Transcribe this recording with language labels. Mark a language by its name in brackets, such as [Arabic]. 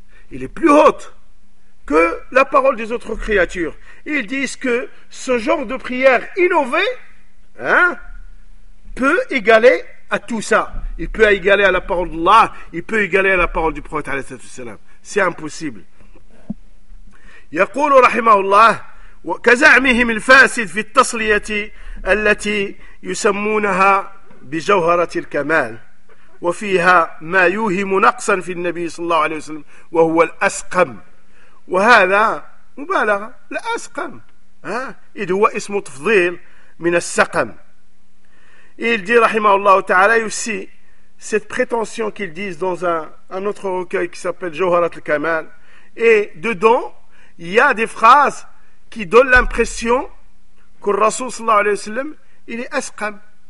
[French] Il est plus haute que la parole des autres créatures. Ils disent que ce genre de prière innovée peut égaler à tout ça. Il peut égaler à la parole d'Allah, il peut égaler à la parole du prophète alayhi salam. C'est impossible. [Arabic] Yaqulu rahimahullah كزعمهم الفاسد في التصلية التي يسمونها بجوهرة الكمال وفيها ما يوهم نقصا في النبي صلى الله عليه وسلم وهو الأسقم. وهذا مبالغة. الأسقم إذ هو اسم تفضيل من السقم. [French] Il dit, [Arabic] رحمه الله تعالى, [French] aussi cette prétention qu'ils disent dans un autre recueil qui s'appelle جوهرة الكمال, et dedans il y a des phrases qui donne l'impression que le Rasoul sallallahu alayhi wa sallam, il est asqam.